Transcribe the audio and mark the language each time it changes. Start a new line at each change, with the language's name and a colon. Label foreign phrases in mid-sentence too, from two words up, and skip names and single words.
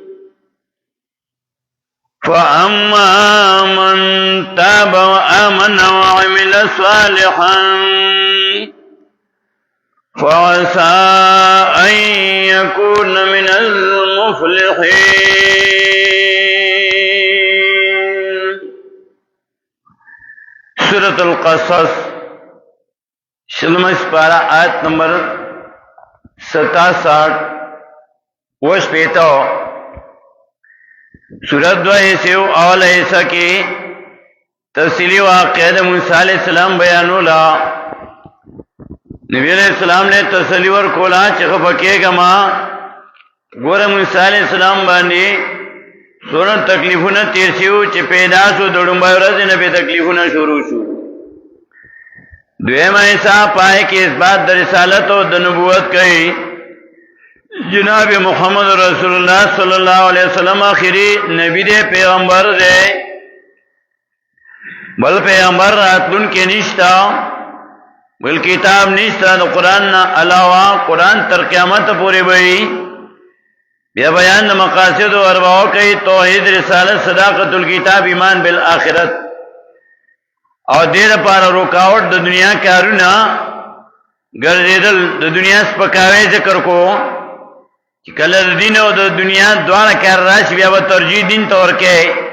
Arabic: فأما من تاب وآمن وعمل صالحا فعسى أن يكون من المفلحين.
Pashto: سورة القصص شلمس پارا آیت نمبر 67 وش پیتاو. سورت دو حصیو اول حصہ کی تفصیلی واقعہ موسیٰ
Arabic: علیہ السلام
Pashto: بیانولا. نبی
Arabic: علیہ السلام
Pashto: نے تسلی ورکولا چې خفکیږه ما ګوره موسی
Arabic: علیہ السلام
Pashto: باندې څونه تکلیفونه تیر شو چې پیدا شو د ډومبای ورځ نه به تکلیفونه شروع شو. دویمه حصہ پای کې اثبات د رسالت او د نبوت کوي. جناب محمد رسول الله
Arabic: صلی الله علیه وسلم
Pashto: آخری نبی دے پیغمبر دے بل پیغمبر راتلون کې نشتا بل کتاب نشتا د قرآن نه علاوه قرآن تر قیامت پورې وي. بیا بیان د مقاصد او اربعو کوي توحید رسالت صداقت الکتاب ایمان بالآخرت او دې لپاره رکاوټ د دنیا کارونه ګرځیدل د دنیا سپکاوی ذکر کو چې کله د دین او د دنیا دواړه کار راشي بیا به ترجیح دین ته ورکړي.